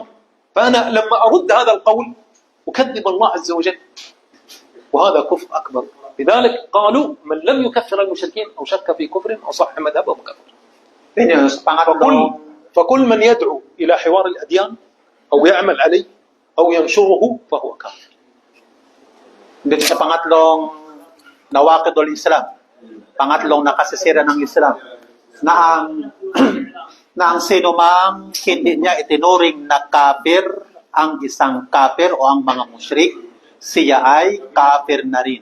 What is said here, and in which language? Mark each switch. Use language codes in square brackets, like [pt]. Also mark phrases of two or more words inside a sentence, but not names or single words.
[ar] فأنا لما أرد هذا القول أكذب الله عز وجل، وهذا كفر أكبر. لذلك قالوا من لم يكفر المشركين أو شك في كفرهم أو صح مذهبهم كفر. فكل من يدعو إلى حوار الأديان أو يعمل عليه أو ينشره فهو كافر. [tl] Dito sa pangatlong [ar] نواقض الإسلام, [tl] pangatlong nakasisira ng Islam, na ang sino mang hindi niya itinuring na kafir ang isang kafir o ang mga musyrik, siya ay kafir na rin.